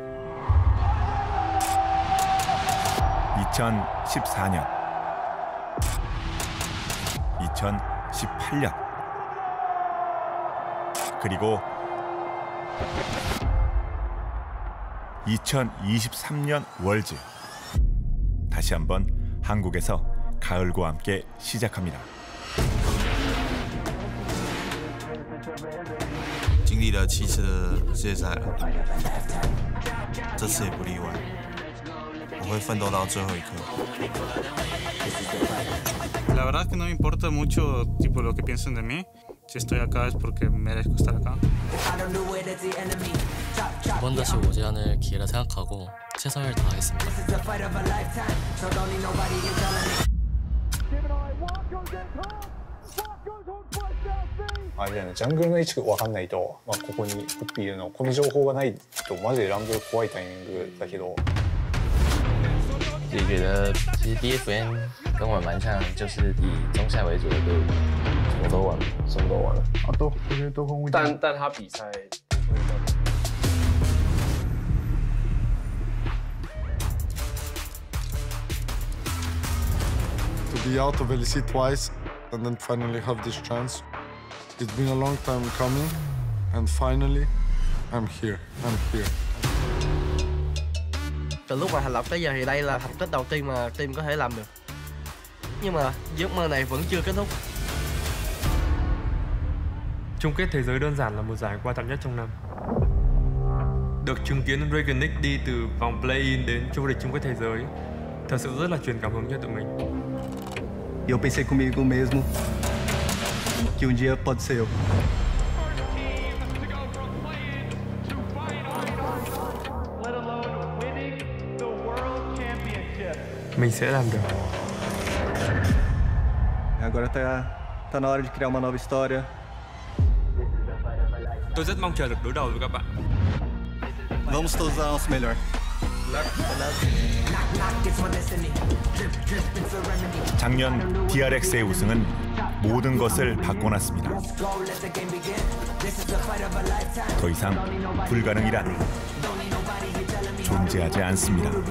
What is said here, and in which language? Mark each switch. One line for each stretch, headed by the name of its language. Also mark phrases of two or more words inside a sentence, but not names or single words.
Korean: 2014년, 2018년, 그리고 2023년 월즈. 다시 한번 한국에서 가을과 함께 시작합니다.
Chinese: 经历了7次的世界赛了，这次也不例外。我会奋斗到最后一刻。
Spanish: La verdad es que no me importa mucho tipo lo que piensen de mí. Si estoy acá es porque merezco estar acá.
Korean: 두 번 다시 오지 않을 기회라 생각하고 최선을 다하겠습니다.
Japanese: ジャングルの位置が分かんないと、ここにホッピーいるのこの情報がないとマジでランブル怖いタイミングだけど。
Chinese: 自己觉得其实 DFN 跟我蛮像，就是以中下为主的队伍，什么都玩，什么都玩了。但他比赛。
English: To be out of LEC twice and then finally have this chance. It's been a long time coming, and finally, I'm here. I'm here.
Vietnamese: Từ lúc mà thành lập tới giờ thì đây là thành tích đầu tiên mà team có thể làm được. Nhưng mà giấc mơ này vẫn chưa kết thúc. Chung kết thế giới đơn giản là một giải quan trọng nhất trong năm. Được chứng kiến Dragonix đi từ vòng play-in đến vô địch chung kết thế giới, thật sự rất là truyền cảm hứng cho tụi mình.
Portuguese: Eu pensei comigo mesmo que dia pode ser eu.
Vietnamese: Mình sẽ làm được.
Portuguese: Agora tá na hora de criar uma nova história.
Vietnamese: Tôi rất mong chờ được đối đầu với các bạn.
Portuguese: Vamos todos dar nosso melhor.
Korean: 작년 DRX의 우승은 모든 것을 바꿔놨습니다. 더 이상 불가능이란 존재하지 않습니다.